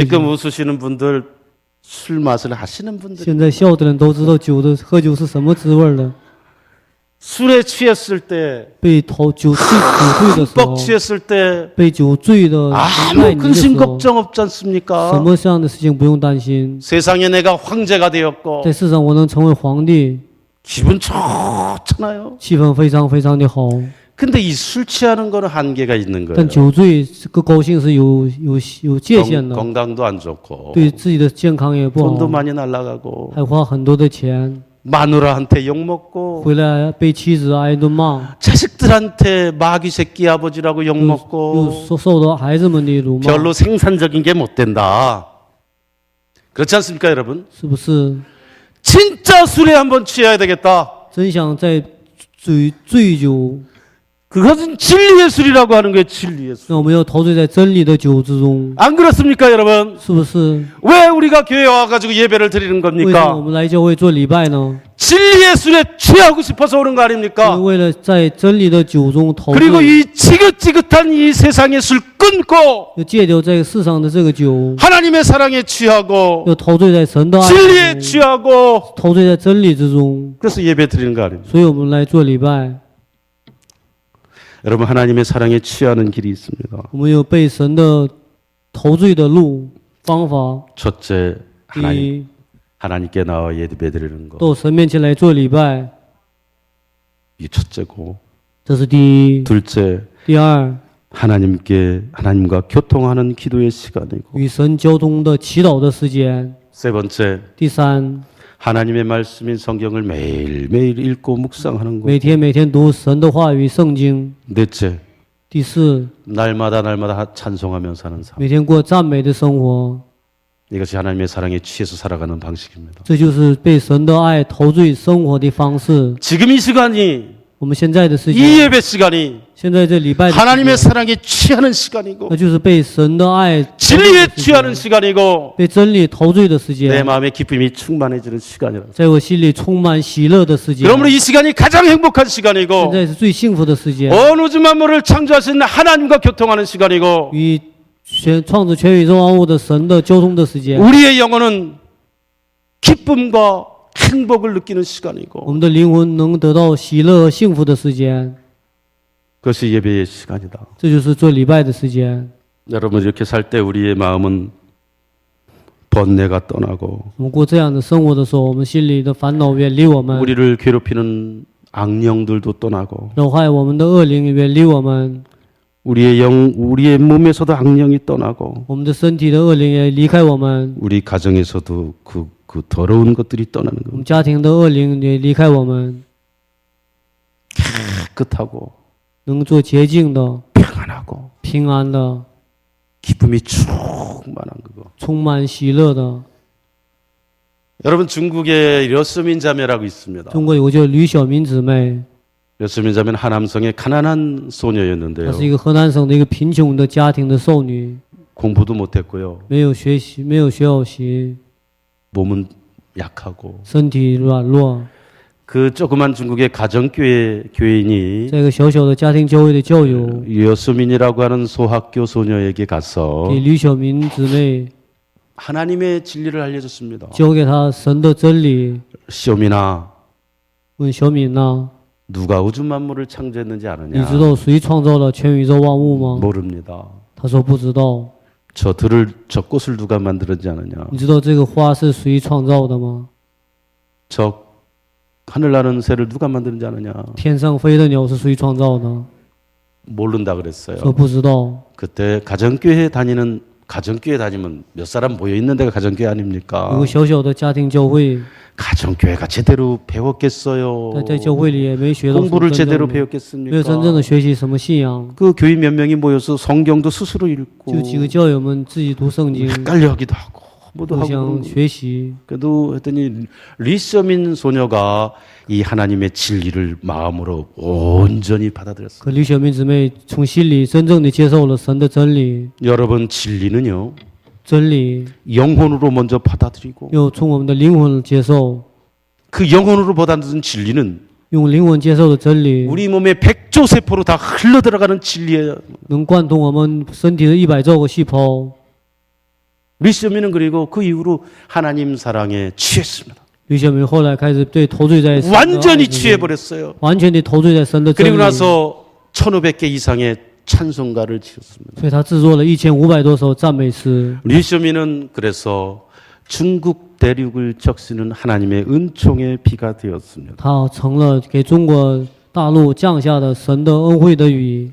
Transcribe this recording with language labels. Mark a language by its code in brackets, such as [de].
[ko] 지금 웃으시는 분들 술 맛을 하시는 분들 [zh] 现在笑的人都知道喝酒是什么滋味了。 [ko] 술에 취했을 때 [zh] 被酒醉的时候 [ko] 뻑 ， 취했을 때 [zh] 被酒醉的 [ko] 아무 [zh] 爱你的 [ko] 근심 [zh] 时候， [ko] 걱정 없지 [zh] 什 [ko] 않습니까? [zh] 么这样的事情不用担心。 [ko] 세상에 내가 황제가 되었고 [zh] 在世上我能成为皇帝， [ko] 기분 좋잖아요. [zh] 气氛非常非常的好。 [ko] 근데 이 술 취하는 거는 한계가 있는 [zh] 但 [ko] 거예요. [zh] 酒醉这个高兴是有界限的， [ko] 건강도 안 좋고 [zh] 对自己的健康也不 [ko] 돈도 [zh] 好， [ko] 많이 날라가고 [zh] 还花很多的钱， [ko] 마누라한테 욕먹고 [zh] 回来被妻子挨一顿骂， [ko] 자식들한테 마귀 새끼 아버지라고 [zh] 又 [ko] 욕먹고 [zh] 受到孩子们的辱骂， [ko] 별로 생산적인 게 못 된다. 그렇지 않습니까, 여러분? [zh] 是不是？ [ko] 진짜 술에 한번 취해야 되겠다. [zh] 真想在醉酒， [ko] 그것은 진리의 술이라고 하는 거예요. 진리의 술. [zh] 那我们要陶醉在真理的酒之中， [ko] 안 그렇습니까, 여러분? [zh] 是不是？ [ko] 왜 우리가 교회에 와가지고 예배를 드리는 [zh] 为什么我 [ko] 겁니까? [zh] 们来教会做礼拜呢？ [ko] 진리의 술에 취하고 싶어서 오는 거 [zh] 因为 [ko] 아닙니까? [zh] 为了在真理的酒中陶 [ko] 그리고 [zh] 醉， [ko] 이 지긋지긋한 이 세상의 술 끊고 [zh] 要戒掉在世上的这个酒， [ko] 하나님의 사랑에 취하고 [zh] 要陶醉在神的爱 [ko] 진리에 [zh] 之中， [ko] 취하고 [zh] 陶醉在真理之中。 [ko] 그래서 예배 드리는 거 아닙니까? [zh] 所以我们来做礼拜， [ko] 여러분 하나님의 사랑에 취하는 길이 있습니다. [zh] 我们有被神的陶醉的路方法。 [ko] 첫째 [zh] 第 [ko] 하나님 [zh] 一， [ko] 하나님께 나와 예배 드리는 거. [zh] 到神面前来做礼拜， [ko] 이 첫째고 [zh] 这是第一。 [ko] 둘째 [zh] 第二， [ko] 하나님과 교통하는 기도의 시간이고 [zh] 与神交通的祈祷的时间。 [ko] 세 번째 [zh] 第三， [ko] 하나님의 말씀인 성경을 매일매일 읽고 묵상하는 것. [zh] 每天读神的话语圣经。 [ko] 넷째 [zh] 第四， [ko] 날마다 찬송하며 사는 삶. [zh] 每天过赞美的生活。 [ko] 이것이 하나님의 사랑에 취해서 살아가는 방식입니다. [zh] 这就是被神的爱陶醉生活的方式。 [ko] 지금 이 시간이 [zh] 我们现在的时 [ko] 이 [zh] 间， [ko] 예배 시간이 [zh] 现在这礼拜的时间 [ko] 하나님의 사랑에 취하는 시간이고 [zh] 那就是被神的爱陶醉 [ko] 진리에 [zh] 的时 [ko] 취하는 [zh] 间， [ko] 시간이고 [zh] 被真理陶醉的时 [ko] 내 [zh] 间， [ko] 마음의 기쁨이 충만해지는 시간이라. [zh] 在我心里充满喜乐的时间。 [ko] 그러므로 이 시간이 가장 행복한 [zh] 现 [ko] 시간이고 [zh] 在是最幸福的时间， [ko] 온 우주 만물을 창조하신 하나님과 교통하는 시간이고 [zh] 与创造全宇宙万物的神的交通的时间。 [ko] 우리의 영혼은 기쁨과 행복을 느끼는 [zh] 我 [ko] 시간이고 [zh] 们的灵魂能得到喜乐和幸福的时间， [ko] 그것이 예배의 시간이다. [zh] 这就是做礼拜的时间。 [ko] 여러분 이렇게 살 때 우리의 마음은 번뇌가 떠나고 [zh] 我们过这样的生活的时候，我们心里的烦恼远离我们， [ko] 우리를 괴롭히는 악령들도 떠나고 [zh] 扰害我们的恶灵远离我们， [ko] 우리의 몸에서도 악령이 떠나고 [zh] 我们的身体的恶灵也离开我们， [ko] 우리 가정에서도 그 더러운 것들이 떠나는 [zh] 我 [ko] 겁니다. [zh] 们家庭的恶灵也离开我们， [ko] 깨끗하고 [zh] 能做洁净的、 [ko] 평안하고 [zh] 平安的、 [ko] 기쁨이 충만한 그거. [zh] 充满喜乐的。 [ko] 여러분 중국에 려스민 자매라고 있습니다. [zh] 中国有个叫吕小民姊妹， [ko] 려스민 자매는 하남성의 가난한 [zh] 她 [ko] 소녀였는데요. [zh] 是一个河南省的一个贫穷的家庭的少女， [ko] 공부도 못했고요. [zh] 没有学习，没有学好习， [ko] 몸은 약하고 [zh] 身体软弱。 [ko] 그 조그만 중국의 가정교회 교인이 [zh] 在一个小小的家庭教会的教友 [ko] 려스민이라고 하는 소학교 소녀에게 가서 [zh] 给吕小民姊妹 [ko] 하나님의 진리를 알려줬습니다. [zh] 教给她神的真理。 [ko] 쇼민아 [zh] 问小敏呐， [ko] 누가 우주 만물을 창조했는지 [zh] 你 [ko] 아느냐? [zh] 知道谁创造了全宇宙万物吗？ [ko] 모릅니다. [zh] 她说不知道。 [ko] 저 꽃을 누가 만들었지 않느냐? [zh] 你知道这个花是谁创造的吗？ [ko] 저 하늘 나는 새를 누가 만드는지 아느냐? [zh] 天上飞的鸟是谁创造的？ [ko] 모른다 [zh] 说 [ko] 그랬어요. [zh] 不知道。 [ko] 그때 가정교회 다니면 몇 사람 모여 있는 데가 가정교회 [zh] 有 [ko] 아닙니까? [zh] 个小小的家庭教会， [ko] 가정교회가 제대로 배웠겠어요? [zh] 在教会里也没学到什么 [ko] 공부를 [zh] 真正 [ko] 제대로 [zh] 的，没有真正的学习什么信仰。 [ko] 그 교인 몇 명이 모여서 성경도 스스로 [zh] 就 [ko] 읽고 [zh] 几个教友们自己读圣经， [ko] 헷갈려하기도 하고 뭐도 [zh] 互 [ko] 하고 [zh] 相 [ko] 그러고. [zh] 学习。 [ko] 그래도 했더니 리서민 소녀가 이 하나님의 진리를 마음으로 온전히 받아들였어요. [zh] 可李小明姊妹从心里真正的接受了神的真理， [ko] 여러분 진리는요 [zh] 真理 [ko] 영혼으로 먼저 받아들이고 [zh] 又从我们的灵魂接受， [ko] 그 영혼으로 받아들인 진리는 [zh] 用灵魂接受的真理， [ko] 우리 몸의 100조 세포로 다 흘러들어가는 진리예요. [zh] 能贯通我们身体的100兆个细胞。 [ko] 리서민은 그리고 그 이후로 하나님 사랑에 취했습니다. [zh] 李小明后来开始对投醉在神的爱 [ko] 완전히 [zh] 里面 [ko] 취해버렸어요. [zh] 完全地投醉在神的真 [ko] 그리고 [zh] 理， [ko] 나서 1500개 이상의 찬송가를 지었습니다. [zh] 所以他制作了1500多首赞美诗。 [ko] 리서민은 그래서 중국 대륙을 적시는 하나님의 은총의 비가 되었습니다. [zh] 他成了给中国大陆降下的神的恩惠的雨。